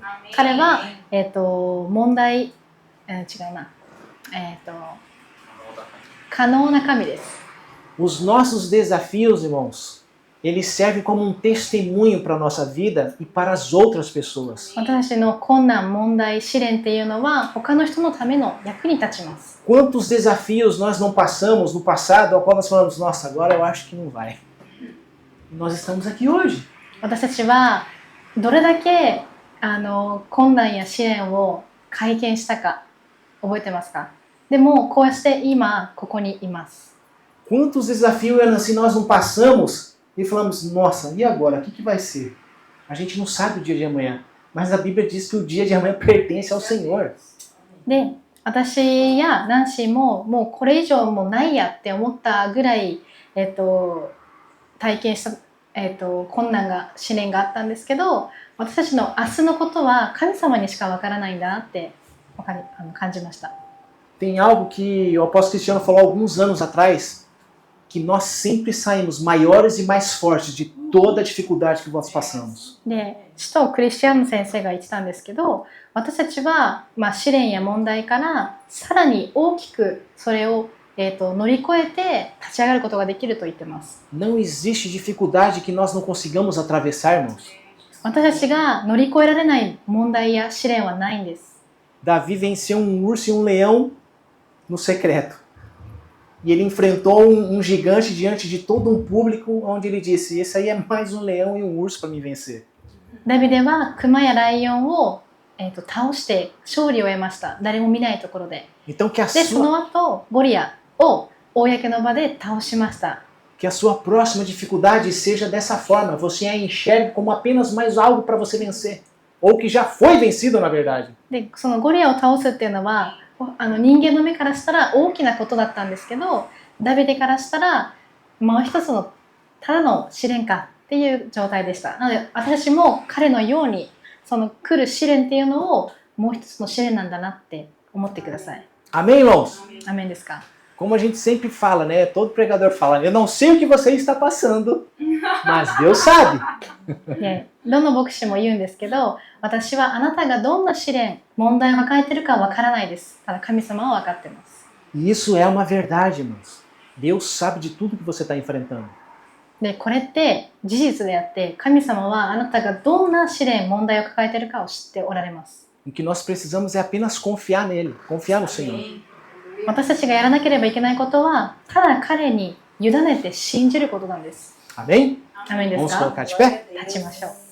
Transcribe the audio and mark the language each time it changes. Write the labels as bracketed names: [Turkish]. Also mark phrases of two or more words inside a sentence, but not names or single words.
[Japanese] 彼は、問題、違うな。可能な神です。 [Portuguese] Os nossos desafios, irmãos, eles servem como um testemunho para a nossa vida e para as outras pessoas. [Japanese] 私たちの困難、問題、試練っていうのは他の人のための役に立ちます。 [Portuguese] Quantos desafios nós não passamos no passado, ao qual nós falamos, nossa, agora eu acho que não vai. E nós estamos aqui hoje. [Japanese] 私たちはどれだけ困難や試練を体験したか覚えてますか？でもこうして今ここにいます。 [Portuguese] Quantos desafios assim nós não passamos e falamos, nossa, e agora? O que vai ser? A gente não sabe o dia de amanhã, mas a Bíblia diz que o dia de amanhã pertence ao Senhor. [Japanese] で、私やナンシーももうこれ以上もないやって思ったぐらい、体験した、困難が試練があったんですけど、私たちの明日のことは神様にしかわからないんだなって感じました。 [Portuguese] Tem algo que o apóstolo Cristiano falou alguns anos atrás, que nós sempre saímos maiores e mais fortes de toda a dificuldade que nós passamos. [Japanese] で、使徒クリスチャン先生が言ってたんですけど、私たちは、試練や問題からさらに大きくそれを、 乗り越えて立ち上がることができると言ってます。 [Portuguese] Não existe dificuldade que nós não consigamos atravessar, irmãos. [Japanese] 私たちが乗り越えられない問題や試練はないんです。 [Portuguese] Davi venceu um urso e um leão no secreto. E ele enfrentou um gigante diante de todo um público, onde ele disse: esse aí é mais um leão e um urso para me vencer. [Japanese] ダビデは熊やライオンを、倒して勝利を得ました。誰も見ないところで。 [Portuguese] Então que a [Japanese] で、その [Portuguese] sua, [Japanese] 後、ゴリアを公の場で倒しました。 [Portuguese] que a sua próxima dificuldade seja dessa forma. Você a enxergue como apenas mais algo para você vencer. Ou que já foi vencido, na verdade. [Japanese] で、そのゴリアを倒すっていうのは、人間の目からしたら大きなことだったんですけど、ダビデからしたら、もう一つのただの試練かっていう状態でした。なので、私たちも彼のように、その来る試練っていうのをもう一つの試練なんだなって思ってください。 [Portuguese] Amém, irmãos? [Japanese] アメンですか？ [Portuguese] Como a gente sempre fala, né? Todo pregador fala: eu não sei o que você está passando, mas Deus sabe. [Japanese] で、どの牧師も言うんですけど、私はあなたがどんな試練、問題を抱えているかわからないです。ただ神様は分かっています。 [Portuguese] E isso é uma verdade, irmãos. Deus sabe de tudo que você está enfrentando. [Japanese] で、これって事実であって、神様はあなたがどんな試練、問題を抱えているかを知っておられます。 [Portuguese] O que nós precisamos é apenas confiar nele, confiar no Senhor. [Japanese] 私たちがやらなければいけないことは、ただ彼に委ねて信じることなんです。 [Portuguese] Amém? [Japanese] アメンです [Portuguese] Vamos [Japanese] か？ [Portuguese] colocar de pé? [Japanese] 立ちましょう。